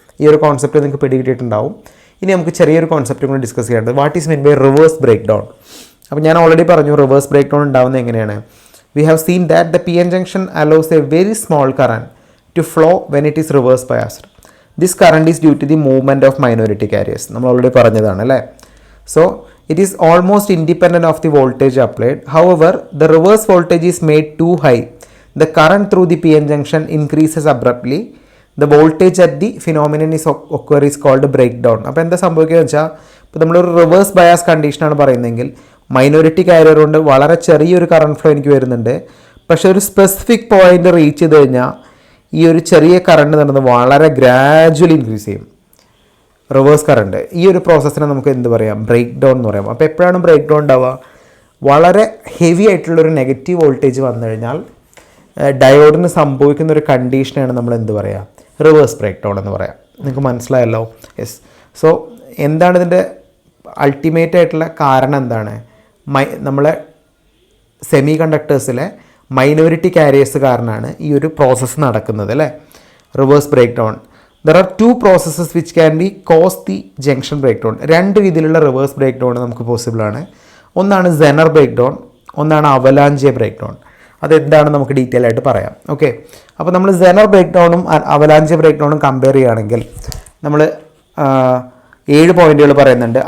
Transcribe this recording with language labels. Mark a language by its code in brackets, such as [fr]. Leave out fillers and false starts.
[ml] ഈ ഒരു കോൺസെപ്റ്റ് നിങ്ങൾക്ക് പിടികിട്ടിയിട്ടുണ്ടാവും. ഇനി നമുക്ക് ചെറിയൊരു കോൺസെപ്റ്റ് കൂടി ഡിസ്കസ് ചെയ്യേണ്ടത്, [en] What is mean by reverse break down. [ml] അപ്പോൾ ഞാൻ ഓൾറെഡി പറഞ്ഞു റിവേഴ്സ് ബ്രേക്ക് ഡൗൺ ഉണ്ടാകുന്നത് എങ്ങനെയാണ്. [en] We have seen that the P N junction allows a very small current to flow when it is reverse biased. This current is due to the movement of minority carriers. [ml] നമ്മൾ already പറഞ്ഞതാണ് അല്ലേ? [en] So it is almost independent of the voltage applied. However, the reverse voltage is made too high. The current through the PN junction increases abruptly. The voltage at the phenomenon is called breakdown. [ml] അപ്പോൾ എന്താ സംഭവിക്കുക വെച്ചാൽ, ഇപ്പോൾ നമ്മളൊരു reverse bias കണ്ടീഷനാണ് പറയുന്നതെങ്കിൽ minority carrier കൊണ്ട് വളരെ ചെറിയൊരു കറണ്ട് ഫ്ലോ എനിക്ക് വരുന്നുണ്ട്. പക്ഷേ ഒരു സ്പെസിഫിക് പോയിന്റ് റീച്ച് ചെയ്ത് കഴിഞ്ഞാൽ ഈ ഒരു ചെറിയ കറണ്ട് നടന്ന് വളരെ ഗ്രാജുവലി ഇൻക്രീസ് ചെയ്യും, റിവേഴ്സ് കറണ്ട്. ഈ ഒരു പ്രോസസ്സിനെ നമുക്ക് എന്ത് പറയാം? ബ്രേക്ക് ഡൗൺ എന്ന് പറയാം. അപ്പോൾ എപ്പോഴാണ് ബ്രേക്ക് ഡൗൺ ഉണ്ടാവുക? വളരെ ഹെവി ആയിട്ടുള്ളൊരു നെഗറ്റീവ് വോൾട്ടേജ് വന്നു കഴിഞ്ഞാൽ ഡയോഡിന് സംഭവിക്കുന്ന ഒരു കണ്ടീഷനാണ് നമ്മൾ എന്ത് പറയുക? റിവേഴ്സ് ബ്രേക്ക് ഡൗൺ എന്ന് പറയാം. നിങ്ങൾക്ക് മനസ്സിലായല്ലോ? യെസ്. സോ എന്താണ് ഇതിൻ്റെ അൾട്ടിമേറ്റ് ആയിട്ടുള്ള കാരണം? എന്താണ്? നമ്മളെ സെമി കണ്ടക്ടേഴ്സിലെ മൈനോറിറ്റി കാരിയേഴ്സ് കാരണമാണ് ഈ ഒരു പ്രോസസ്സ് നടക്കുന്നത് അല്ലേ? Reverse break down. [en] There are two processes which can be cause the junction breakdown. [ml] രണ്ട് രീതിയിലുള്ള റിവേഴ്സ് ബ്രേക്ക് ഡൗൺ നമുക്ക് പോസിബിൾ ആണ്. ഒന്നാണ് സെനർ ബ്രേക്ക് ഡൗൺ, ഒന്നാണ് അവലാഞ്ചെ ബ്രേക്ക് ഡൗൺ. അതെന്താണ് നമുക്ക് ഡീറ്റെയിൽ ആയിട്ട് പറയാം. ഓക്കെ, അപ്പോൾ നമ്മൾ Zener break ഡൗണും avalanche break ഡൗണും compare ചെയ്യുകയാണെങ്കിൽ നമ്മൾ 7 പോയിന്റുകൾ പറയുന്നുണ്ട്.